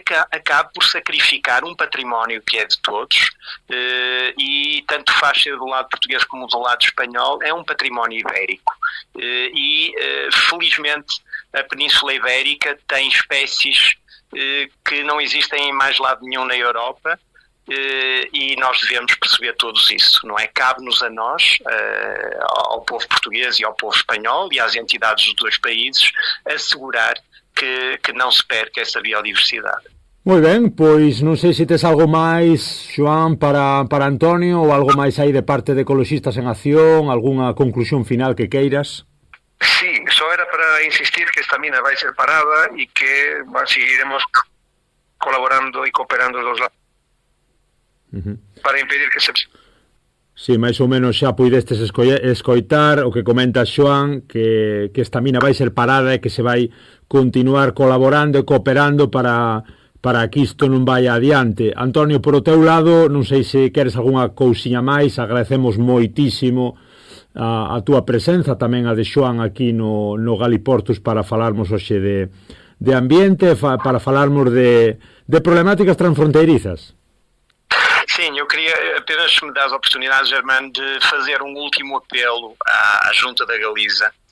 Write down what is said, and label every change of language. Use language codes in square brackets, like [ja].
[pt] acabe por sacrificar um património que é de todos, e tanto faz ser do lado português como do lado espanhol, é um património ibérico, e felizmente a Península Ibérica tem espécies que não existem em mais lado nenhum na Europa, e nós devemos perceber todos isso, não é? Cabe-nos a nós, ao povo português e ao povo espanhol e às entidades dos dois países, assegurar que não se perca essa biodiversidade. [gl] Moi ben, pois non sei se tes algo máis, Xoán, para Antonio, ou algo máis aí de parte de Ecologistas en Acción, algunha conclusión final que queiras. Sí, só era para insistir que esta mina vai ser parada e que seguiremos colaborando e cooperando os dos lados para impedir que se... Sí, máis ou menos xa puidestes escoitar o que comenta Xoán, que esta mina vai ser parada e que se vai continuar colaborando e cooperando para que isto non vaya adiante. Antonio, por o teu lado, non sei se queres algunha cousiña máis, agradecemos moitísimo a túa presenza, tamén a de Xoán aquí no Galiportus para falarmos hoxe de ambiente, para falarmos de problemáticas transfronteirizas. [pt] Sim, eu queria apenas me dar a oportunidade, Germano, de fazer um último apelo à Junta da Galiza.